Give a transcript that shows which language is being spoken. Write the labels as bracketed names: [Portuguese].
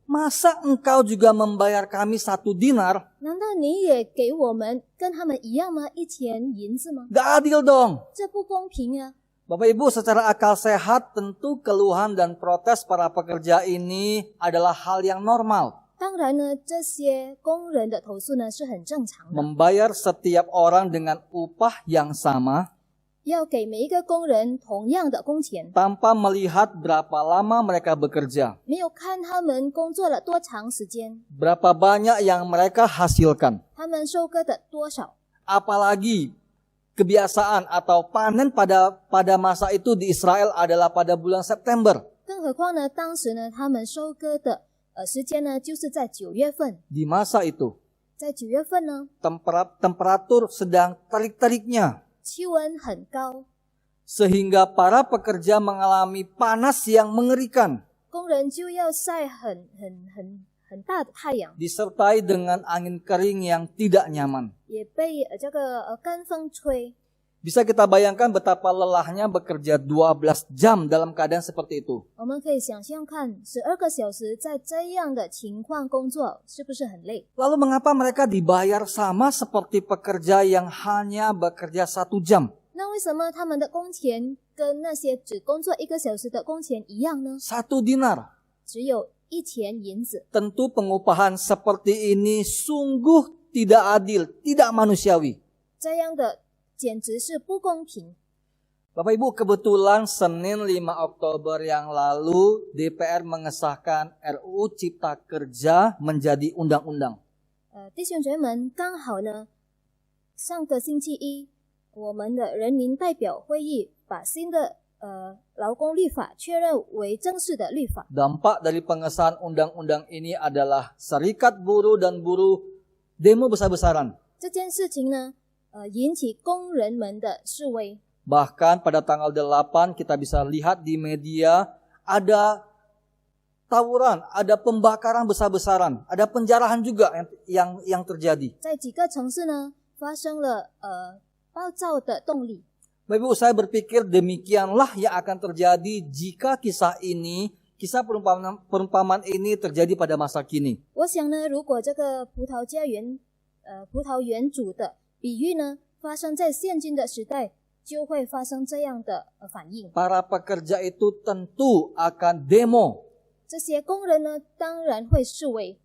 [Indonesian] Masa engkau juga membayar kami 1 dinar? [Chinese] 难道你也给我们跟他们一样吗？1钱银子吗？ [Indonesian] Gak adil dong. [Chinese] 这不公平啊！ [Indonesian] Bapak Ibu, secara akal sehat tentu keluhan dan protes para pekerja ini adalah hal yang normal. [Chinese] 当然呢，这些工人的投诉呢是很正常的， [Indonesian] Membayar setiap orang dengan upah yang sama [Chinese] 要给每一个工人同样的工钱， [Indonesian] tanpa melihat berapa lama mereka bekerja, [Chinese] 没有看他们工作了多长时间， [Indonesian] berapa banyak yang mereka hasilkan. [Chinese] 他们收割的多少。 [Indonesian] Apalagi kebiasaan atau panen pada masa itu di Israel adalah pada bulan September. [Chinese] 更何况呢，当时呢，他们收割的时间呢，就是在9月份。 [Indonesian] Di masa itu, [Chinese] 在9月份呢， [Indonesian] temperatur sedang terik-teriknya, [Chinese] 气温很高， [Indonesian] sehingga para pekerja mengalami panas yang mengerikan, [Chinese] 工人就要晒很大的太阳， [Indonesian] disertai dengan angin kering yang tidak nyaman. [Chinese] 也被这个干风吹。 [Indonesian] Bisa kita bayangkan betapa lelahnya bekerja 12 jam dalam keadaan seperti itu. [Chinese] 我们可以想象看，12个小时在这样的情况工作，是不是很累？ [Indonesian] Lalu mengapa mereka dibayar sama seperti pekerja yang hanya bekerja 1 jam? [Chinese] 那为什么他们的工钱跟那些只工作1个小时的工钱一样呢？ [Indonesian] 1 dinar. [Chinese] 只有1钱银子。 [Indonesian] Tentu pengupahan seperti ini sungguh tidak adil, tidak manusiawi. [Chinese] 这样的简直是不公平。 [Indonesian] Bapak Ibu, kebetulan Senin 5 Oktober yang lalu DPR mengesahkan RUU Cipta Kerja menjadi undang-undang. [Chinese] 弟兄姐妹们，刚好呢，上个星期一，我们的人民代表会议把新的劳工律法确认为正式的律法。 [Indonesian] Dampak dari pengesahan undang-undang ini adalah serikat buruh dan buruh demo besar-besaran. [Chinese] 这件事情呢，引起工人们的示威。 [Indonesian] Bahkan pada tanggal 8 kita bisa lihat di media ada tawuran, ada pembakaran besar-besaran, ada penjarahan juga yang terjadi. [Chinese] 在几个城市呢，发生了暴躁的动力。 [Indonesian] Bapak Ibu, saya berpikir demikianlah yang akan terjadi jika kisah perumpamaan ini terjadi pada masa kini. [Chinese] 我想呢，如果这个葡萄园主的比喻呢发生在现今的时代，就会发生这样的反应。 [Indonesian] Para pekerja itu tentu akan demo, [Chinese] 这些工人呢，当然会示威，